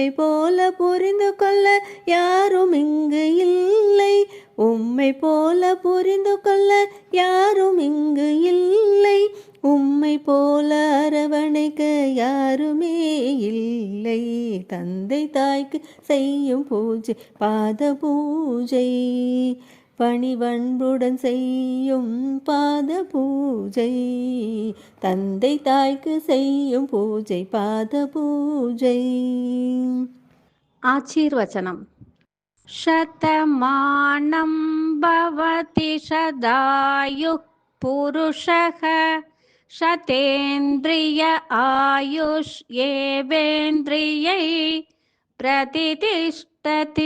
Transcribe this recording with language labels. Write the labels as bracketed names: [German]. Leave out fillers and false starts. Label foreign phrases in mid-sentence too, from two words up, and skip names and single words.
[Tamil] போல புரிந்து கொள்ள யாரும் இங்கு இல்லை, உம்மை போல புரிந்து கொள்ள யாரும் இங்கு இல்லை, உம்மை போல அரவணைக்க யாருமே இல்லை, தந்தை தாய்க்கு செய்யும் பூஜை பாத பூஜை, பணிவன்புடன் செய்யும் பாத பூஜை, தந்தை தாய்க்கு செய்யும் பூஜை பாத பூஜை. [Telugu] ఆశీర్వచనం. [Sanskrit] శతమానం భవతి సదాయుః పురుషః, శతేంద్రియ ఆయుష్ ఏవేంద్రియై ప్రతిష్ఠతి.